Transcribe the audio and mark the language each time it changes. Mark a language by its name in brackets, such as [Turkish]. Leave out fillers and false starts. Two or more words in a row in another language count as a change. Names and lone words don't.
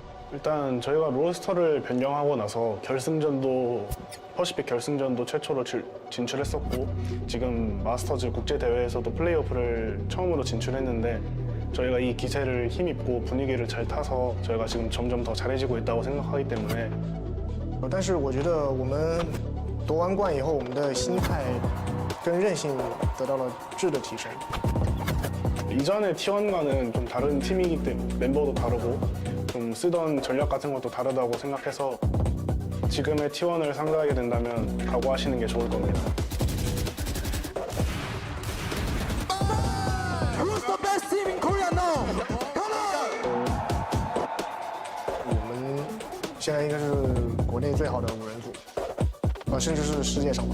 [Korean] 일단 저희가 로스터를 변경하고 나서 결승전도 퍼시픽 결승전도 최초로 진출했었고 지금 마스터즈 국제대회에서도 플레이오프를 처음으로 진출했는데 저희가 이 기세를 힘입고 분위기를 잘 타서 저희가 지금 점점 더 잘해지고 있다고 생각하기 때문에 [Chinese] 但是我觉得我们夺完冠以后，我们的心态跟韧性得到了质的提升。 [Korean] 이전의 T1과는 좀 다른 팀이기 때문에 멤버도 다르고 좀 쓰던 전략 같은 것도 다르다고 생각해서 지금의 T1을 상대하게 된다면 각오하시는 게 좋을 겁니다. [English] Who's the best team in Korea now? Come on! [Chinese] 我们现在应该是国内最好的5人组，甚至是世界上吧。